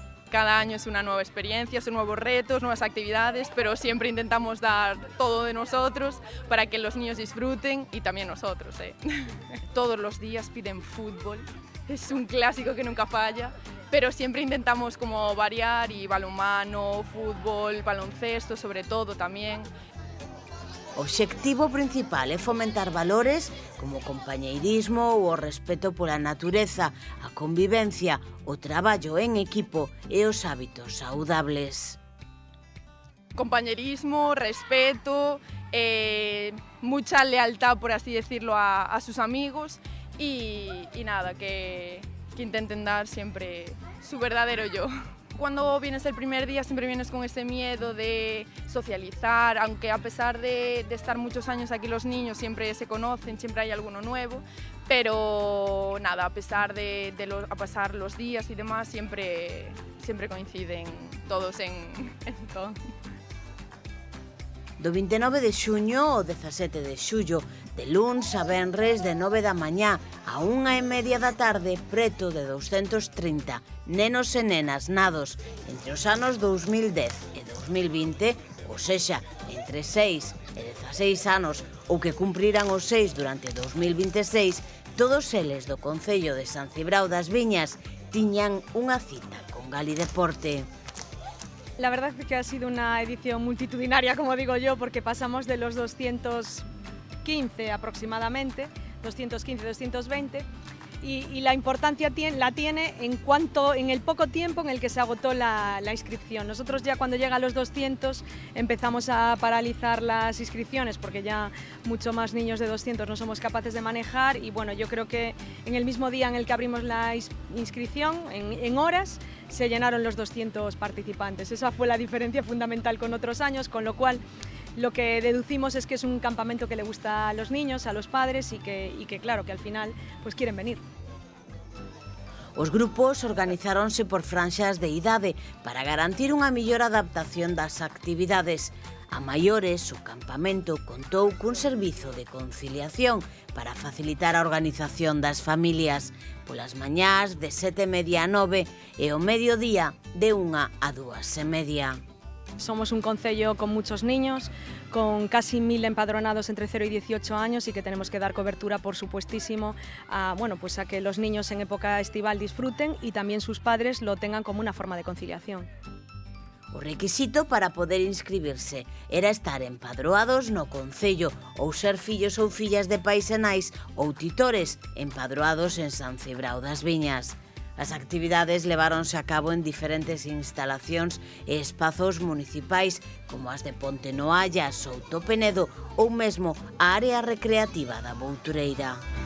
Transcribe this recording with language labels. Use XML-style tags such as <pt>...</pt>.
<es>Cada año es una nueva experiencia, son nuevos retos, nuevas actividades, pero siempre intentamos dar todo de nosotros para que los niños disfruten y también nosotros. Todos los días piden fútbol, es un clásico que nunca falla, pero siempre intentamos como variar y balonmano, fútbol, baloncesto sobre todo también.</es> <gl>O obxectivo principal é fomentar valores como o compañeirismo ou o respeto pola natureza, a convivencia, o traballo en equipo e os hábitos saudables.</gl> <es>Compañerismo, respeto, mucha lealtad, por así decirlo, a sus amigos y nada, que intenten dar siempre su verdadero yo. Cuando vienes el primer día siempre vienes con ese miedo de socializar, aunque a pesar de estar muchos años aquí los niños siempre se conocen, siempre hay alguno nuevo, Pero nada, a pesar de pasar los días y demás, siempre coinciden todos en todo.</es> <gl>Do 29 de xuño ao 17 de xullo, de luns a venres de 9 da mañá a 1:30 da tarde, preto de 230 nenos e nenas nados entre os anos 2010 e 2020, ou sexa, entre 6 e 16 anos, ou que cumpriran os 6 durante 2026, todos eles do Concello de San Cibrao das Viñas tiñan unha cita con Gali Deporte.</gl> <es>La verdad es que ha sido una edición multitudinaria, como digo yo, porque pasamos de los 215 aproximadamente, 215-220, y la importancia la tiene en el poco tiempo en el que se agotó la inscripción. Nosotros ya cuando llega a los 200 empezamos a paralizar las inscripciones porque ya mucho más niños de 200 no somos capaces de manejar, y bueno, yo creo que en el mismo día en el que abrimos la inscripción, en horas, se llenaron los 200 participantes. Esa fue la diferencia fundamental con otros años, con lo cual lo que deducimos es que es un campamento que le gusta a los niños, a los padres, y que claro, que al final pues quieren venir.</es> <gl>Os grupos organizáronse por franxas de idade para garantir unha mellor adaptación das actividades. A maiores, o campamento contou cun servizo de conciliación para facilitar a organización das familias. Polas mañás de 7:30 a 9 e ao mediodía de 1 a 2:30.</gl> <es>Somos un concello con muchos niños, con casi 1000 empadronados entre 0 y 18 años, y que tenemos que dar cobertura, por supuestísimo, a que los niños en época estival disfruten y también sus padres lo tengan como una forma de conciliación.</es> <gl>O requisito para poder inscribirse era estar empadroados no concello ou ser fillos ou fillas de pais e nais ou titores empadroados en San Cibrao das Viñas. As actividades leváronse a cabo en diferentes instalacións e espazos municipais, como as de Ponte Noalla, Souto Penedo ou mesmo a área recreativa da Boutureira.</gl>